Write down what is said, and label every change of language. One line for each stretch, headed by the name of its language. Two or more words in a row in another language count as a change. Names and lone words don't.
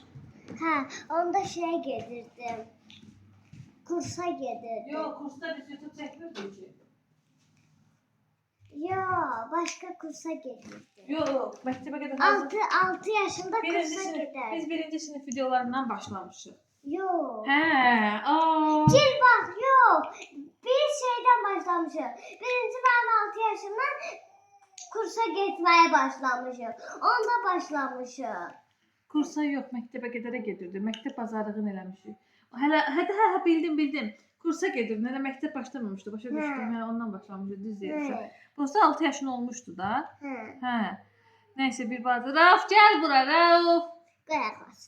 Azerbaijani: Hə, onda şey gedirdim. Kursa gedirdim. Yox, kursda biz YouTube çəkmirdik ki. Yo, başqa kursa gedirdim. Yox, məktəbə qədər 6 yaşında kursa gedirdim. Biz birinci sinif videolarından başlamışıq. Yo. Hə, aa.
Turkish: Gel bak, yok. Biz şeyden başlamışız. Birinci ben 6 yaşından kursa gitmeye başlamışım.
Azerbaijani: Onda başlamışım. Kursa yox, məktəbə qədərə gedirdi. Məktəb bazarlığını eləmişik. Hə, bildim. Kursa gedirdi. Nələ məktəb başlamamışdı. Başa düşdüm. Hə, ondan başlamışdı. Düz deyirsən. Prosta 6 yaşın olmuşdu da. Hə. Nəysə bir bazar. Rauf, gəl bura, Rauf. Qıyaqlasın.